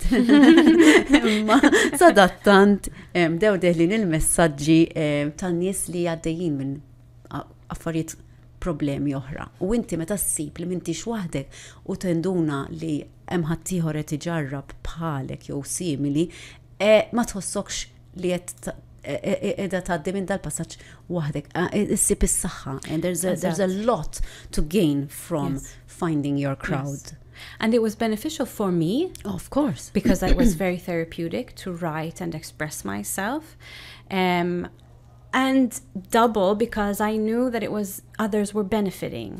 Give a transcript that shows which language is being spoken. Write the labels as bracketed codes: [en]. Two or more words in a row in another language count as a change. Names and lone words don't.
[mt] Imma sadattant dew deħlin il-messaġġi tan-nies li għaddejjin minn affarijiet problemi oħra. U inti meta ssib li m'intix waħdek u tenduna li hemm ħadd ieħor qed iġarrab bħalek jew simili, ma tħossokx li qed edha tgħaddi minn dal-passaġġ waħdek. Issib is-saħħa. [en] And there's a lot to gain from finding your crowd. Yes. And it was beneficial for me. Of course. Because it was very therapeutic to write and express myself. And double because I knew that others were benefiting.